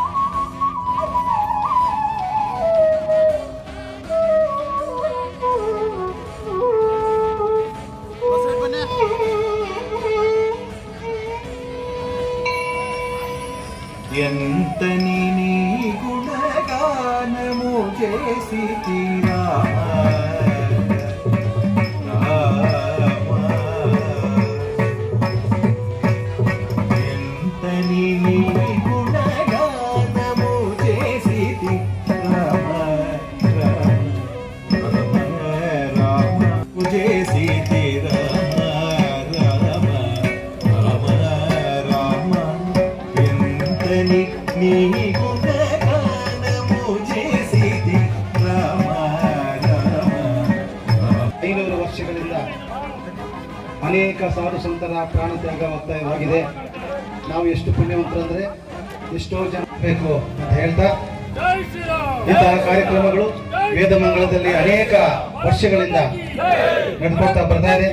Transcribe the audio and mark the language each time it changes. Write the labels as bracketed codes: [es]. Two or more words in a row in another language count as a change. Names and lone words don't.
[te] ఎంతని నీ గుణగానము చేసితిరా ఎంతని నీ గుణగానము చేసితి రామ రామ రామ చేసితి రామ రామ రామ రామ ఎంతని నీ గుణగానము చేసితి రామ రామ [kn] 500 ವರ್ಷಗಳಿಂದ ಅನೇಕ ಸಾಧು ಸಂತರ ಪ್ರಾಣತ್ಯಾಗ ಒತ್ತಾಯವಾಗಿದೆ. ನಾವು ಎಷ್ಟು ಪುಣ್ಯವಂತರಂದ್ರೆ ಎಷ್ಟೋ ಜನ ಬೇಕು ಅಂತ ಹೇಳ್ತಾ ಇಂತಹ ಕಾರ್ಯಕ್ರಮಗಳು ವೇದಮಂಗಲದಲ್ಲಿ ಅನೇಕ ವರ್ಷಗಳಿಂದ ನಡೆದುಕೊಳ್ತಾ ಬರ್ತಾ ಇದೆ.